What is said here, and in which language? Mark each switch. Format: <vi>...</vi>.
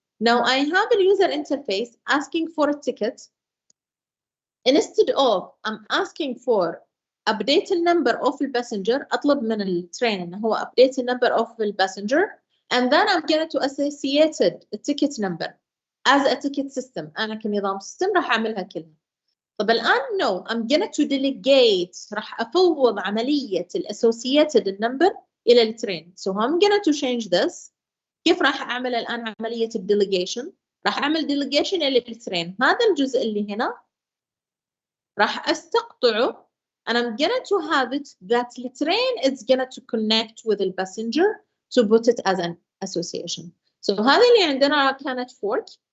<en>Now I have a user interface asking for a ticket. Instead of I'm asking for update the number of the passenger,</en> <ar>أطلب من الترين إنه هو</ar> <en>update the number of the passenger, and then I'm going to associate the ticket number as a ticket system.</en> <ar>أنا كنظام system راح أعملها كلها. طب الآن</ar> <en>no, I'm going to delegate,</en> <ar>راح أفوض عملية associated number إلى الترين.</ar> <en>So I'm going to change this.</en> <ar>كيف راح أعمل الآن عملية delegation؟ راح أعمل delegation إلى الترين. هذا الجزء اللي هنا راح أستقطعه,</ar> <en>and I'm going to have it that the train is going to connect with the passenger to put it as an association.</en> <ar>So هذه اللي عندنا كانت fork.</ar>